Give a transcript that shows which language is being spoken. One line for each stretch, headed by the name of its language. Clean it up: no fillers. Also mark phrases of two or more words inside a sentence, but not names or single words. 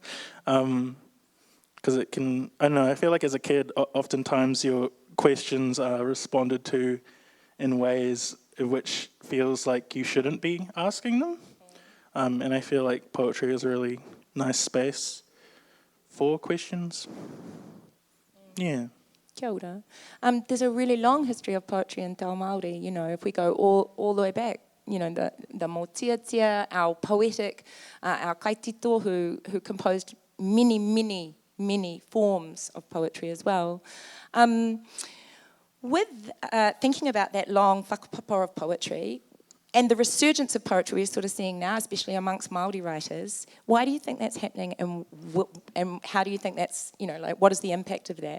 English: Because it can, I don't know, I feel like as a kid, oftentimes your questions are responded to in ways in which feels like you shouldn't be asking them. And I feel like poetry is a really nice space for questions. Yeah.
Māori: Kia ora.
English: There's a really long history of poetry in
Māori: Te Ao Māori,
English: if we go all the way back, the motiatia, our poetic, our kaitito who composed many forms of poetry as well. With thinking about that long whakapapa of poetry and the resurgence of poetry we're sort of seeing now, especially amongst Māori writers, why do you think that's happening and how do you think that's, what is the impact of that?